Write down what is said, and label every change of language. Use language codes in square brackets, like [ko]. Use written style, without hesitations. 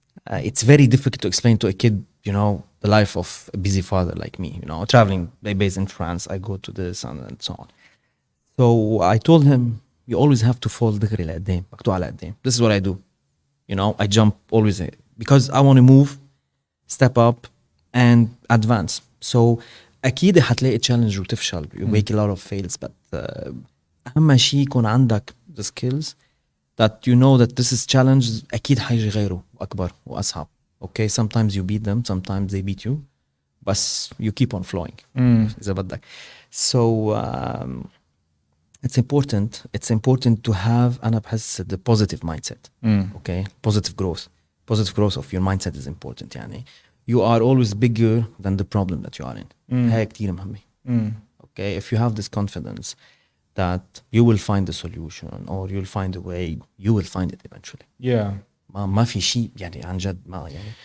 [en] It's very difficult to explain to a kid, the life of a busy father like me. Traveling, based in France, I go to this and so on. So I told him, you always have to fall [ar] دغري لقدام, مقطوع لقدام. [en] This is what I do. I jump always because I want to move, step up, and advance. [ar] So أكيد حتلاقي challenge وتفشل. [en] You make a lot of fails, but [ar] أهم شيء يكون عندك [en] the skills that that this is challenge. [ar] أكيد حيجي غيره وأكبر وأصعب. [en] Okay, sometimes you beat them, sometimes they beat you, but you keep on flowing. [ar] إذا بدك. [en] So it's important to have [ar] أنا بحس [en] the positive mindset. Okay, positive growth of your mindset is important. يعني you are always bigger than the problem that you are in. [ar] هاي كتير مهمة. [en] Okay, if you have this confidence that you will find the solution or you'll find a way, you will find it eventually. Yeah. [ar] ما في شيء يعني عن جد ما يعني.